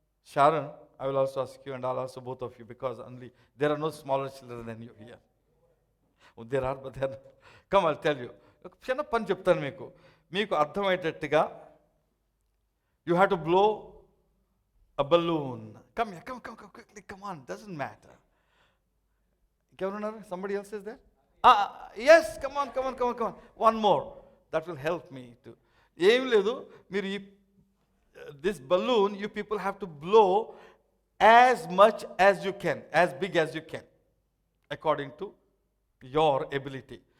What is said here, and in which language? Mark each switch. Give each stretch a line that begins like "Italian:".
English: Sharon, I will also ask you, and I'll also both of you, because only there are no smaller children than you here. There are, but there are. Come, I'll tell you.
Telugu: ఒక చిన్న పని చెప్తాను మీకు అర్థమయ్యేటట్టుగా.
English: You have to blow a balloon. Come here, come quickly, come on, doesn't matter.
Telugu: ఇంకెవరున్నారు?
English: Somebody else is there? Yes, come on. One more. That will help me too.
Telugu: ఏం లేదు, మీరు
English: this balloon, you people have to blow as much as you can, as big as you can, according to your ability.